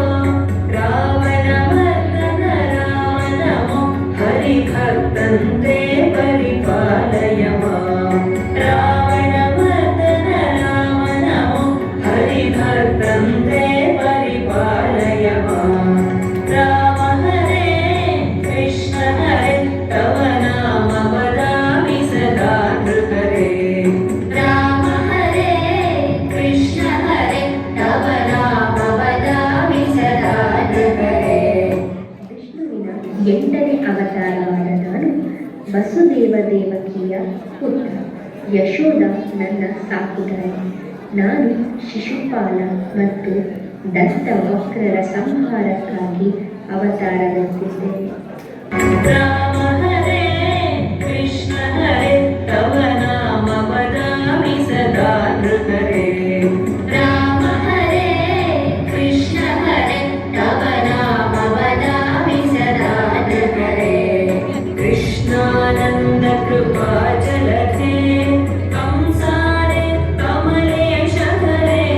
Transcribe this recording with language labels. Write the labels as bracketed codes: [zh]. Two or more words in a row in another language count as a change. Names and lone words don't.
[sa] रावणमर्दन राम नमो हरिभक्तन्ते परिपालय मां. रावणमर्दन राम नमो हरिभक्तन्ते परिपालय मां. राम हरे कृष्ण हरे तव नाम वदामि सदा हृदये. ರಾಮ ಹರೇ ಕೃಷ್ಣ ಹರೇ ತವ ನಾಮ ವದಾಮಿ ಸದಾ ಹೃದಯೇ. [kn] ವಿಷ್ಣುವಿನ 8ನೇ ಅವತಾರವಾದ ನಾನು ವಸುದೇವ ದೇವಕಿಯ ಪುತ್ರ. ಯಶೋಧ ನನ್ನ ಸಾಕುದಾಯಿ. ನಾನು ಶಿಶುಪಾಲ ಮತ್ತು ದಂತವಕ್ರರ ಸಂಹಾರಕ್ಕಾಗಿ ಅವತಾರವೆತ್ತಿದ್ದೇನೆ. [sa] राम हरे कृष्ण हरे तव नाम वदामि सदा हृदये. ರಾಮ ಹರೇ ಕೃಷ್ಣ ಹರೇ ತವ ನಾಮ ವದಾಮಿ ಸದಾ ಹೃದಯೇ. कृष्णानन्द कृपा जलधे कंसारे कमलेश हरे.